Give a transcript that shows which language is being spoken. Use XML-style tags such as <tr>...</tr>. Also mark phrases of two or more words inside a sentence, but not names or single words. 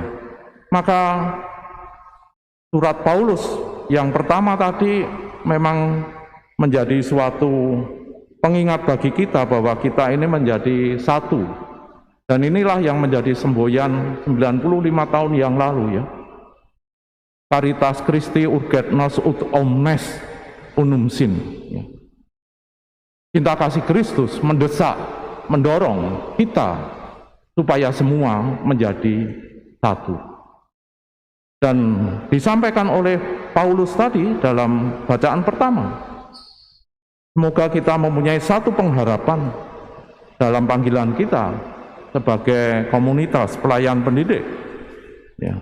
<id>Maka surat Paulus yang pertama tadi memang menjadi suatu pengingat bagi kita bahwa kita ini menjadi satu. Dan inilah yang menjadi semboyan 95 tahun yang lalu ya.</id> <la>Caritas Christi urget nos ut omnes unum sin.</la> <id>Ya. Cinta kasih Kristus mendesak, mendorong kita supaya semua menjadi satu. Dan disampaikan oleh Paulus tadi dalam bacaan pertama, semoga kita mempunyai satu pengharapan dalam panggilan kita sebagai komunitas pelayan pendidik, ya.</id>